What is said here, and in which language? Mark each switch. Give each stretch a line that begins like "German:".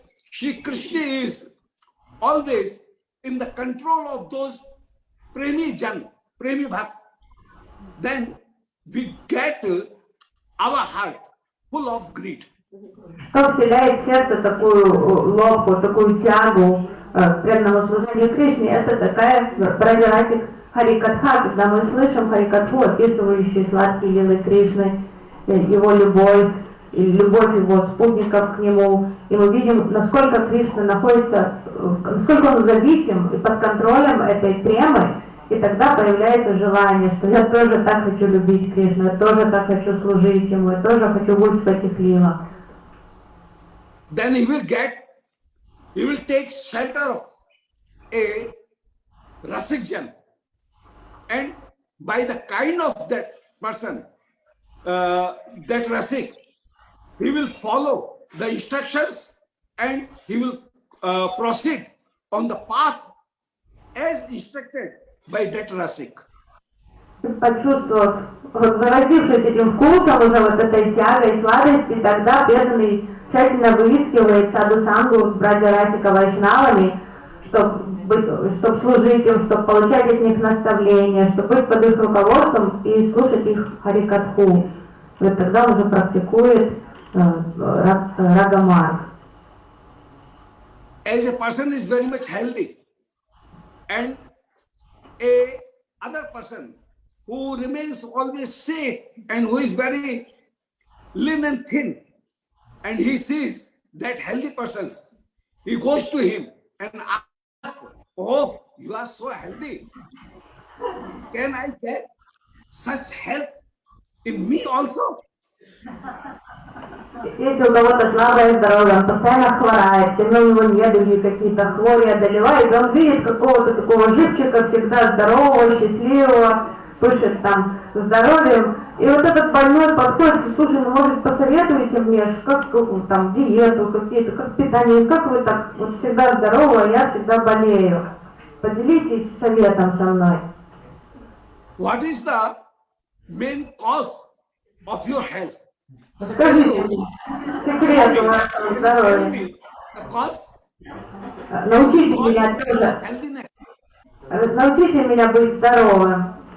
English: Shri Krishna is always in the control of those Premi Jan, Premi Bhakt, then we get our heart full of greed.
Russian: Что вселяет в сердце такую лобку, такую тягу к преданному служению Кришне, это такая Браджарасик Харикатха, когда мы слышим Харикатху, описывающую сладкие лилы Кришны, его любовь, и любовь его спутников к нему, и мы видим, насколько Кришна находится, насколько он зависим и под контролем этой премы, и тогда появляется желание, что я тоже так хочу любить Кришну, я тоже так хочу служить ему, я тоже хочу быть в этих лилах.
English: Then he will take shelter of a Rasik Jan. And by the kind of that person, that Rasik, he will follow the instructions and he will proceed on the path as instructed by that Rasik.
Russian: Почувствовав, заразившись этим вкусом, уже вот этой тягой, сладости, тогда преданный тщательно выискивает саду сангу с Браджарасика Вайшнавами, чтобы служить им, чтобы получать от них наставления, чтобы быть под их руководством и слушать их Харикатху. Вот тогда он уже практикует Рагамарг.
English: As a person is very much healthy, and a other person who remains always sick and who is very lean and thin, and he sees that healthy person, he goes to him and asks, "Oh, you are so healthy. Can I get such health in me also?"
Russian: Если у кого-то слабое здоровье, он постоянно хворает, все равно у него недуги какие-то, хвори одолевают, и он видит какого-то такого живчика, всегда здорового, счастливого, пышет там здоровьем. И вот этот больной подходит и: слушай, ну может посоветуете мне, как там диету, какие-то, как питание, как вы так вот всегда здоровы, а я всегда болею. Поделитесь советом со мной.
English: What is the main cause of your health?
Russian: Скажите мне секрет вашего здоровья.
English: The cause?
Russian: Научите меня тоже. Научите меня быть здоровым.